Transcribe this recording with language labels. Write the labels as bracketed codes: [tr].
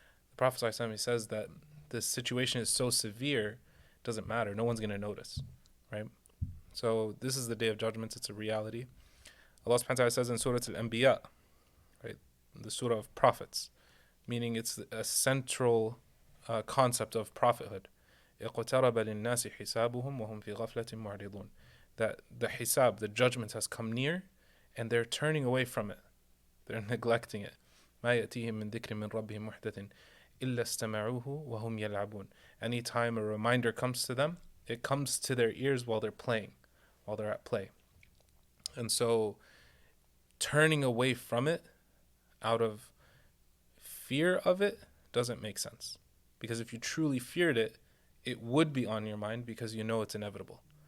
[en] The Prophet ﷺ, he says that the situation is so severe, it doesn't matter. No one's going to notice, right? So this is the Day of Judgment. It's a reality. Allah subhanahu wa ta'ala says in Surah Al-Anbiya, right, the Surah of Prophets, meaning it's a central concept of prophethood. [ar] اقترب للناس حسابهم وهم في غفلة معرضون. [en] That the hisab, the judgment has come near, and they're turning away from it. They're neglecting it. [ar] ما يأتيهم من ذكر من ربهم محدث إلا استمعوه وهم يلعبون. [en] Anytime a reminder comes to them, it comes to their ears while they're playing, while they're at play. And so turning away from it out of fear of it doesn't make sense. Because if you truly feared it, it would be on your mind because you know it's inevitable.